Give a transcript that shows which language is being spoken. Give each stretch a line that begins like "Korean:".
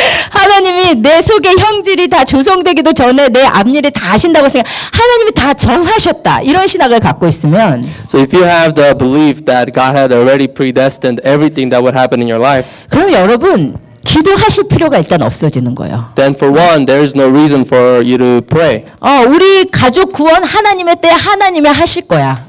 Korean: 하나님이 내 속의 형질이 다 조성되기도 전에 내 앞일을 다 하신다고 생각. 하나님이 다 정하셨다. 이런 신학을 갖고 있으면
English: So if you have the belief that God had already predestined everything that would happen in your life,
Korean: 그럼 여러분 기도하실 필요가 일단 없어지는 거예요.
English: then for one, there is no reason for you to pray.
Korean: 우리 가족 구원 하나님의 때 하나님이 하실 거야.